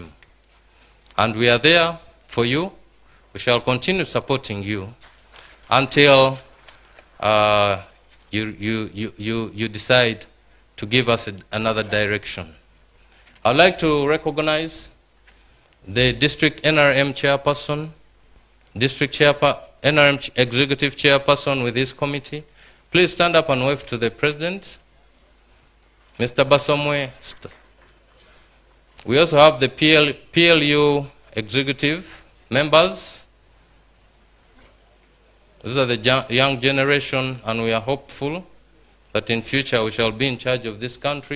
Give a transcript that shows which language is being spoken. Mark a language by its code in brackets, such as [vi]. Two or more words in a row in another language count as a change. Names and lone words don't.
[en] And we are there for you. We shall continue supporting you until you decide to give us another direction. I'd like to recognize the district NRM chairperson, NRM executive chairperson with this committee. Please stand up and wave to the president. Mr. Basomwe. We also have the PLU executive members. These are the young generation, and we are hopeful that in future we shall be in charge of this country.